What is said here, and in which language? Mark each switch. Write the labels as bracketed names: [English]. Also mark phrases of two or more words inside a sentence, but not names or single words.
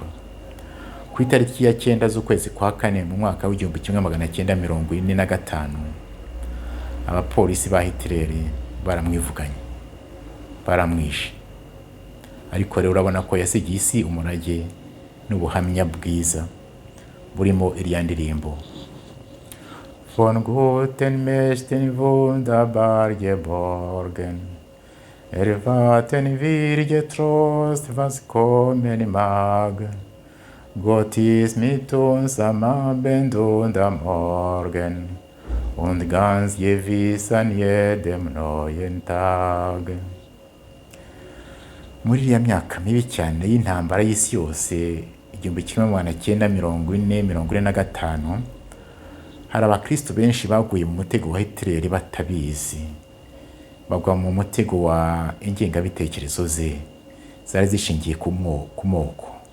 [Kinyarwanda] Ku itariki ya 9 z'ukwezi kwa 4 mu mwaka w'1945, abapolisi ba Hitler baramwivuganye, baramwishe. Ariko rero urabona ko yasigiye isi umurage n'ubuhamya bwiza burimo iriya ndirimbo. [German] Von guten Mächten wunderbar geborgen, erwarten wir getrost, was kommen mag. Gott ist mit uns am Abend und am Morgen und ganz gewiss an jedem neuen Tag. [Kinyarwanda] Muri iriya myaka mibi cyane y'intambara y'isi yose 1940-45, hari abakristo benshi baguye mu mutego wa Hitler batabizi, bagwa mu mutego wa ingengabitekerezo ze zari zishingiye ku moko.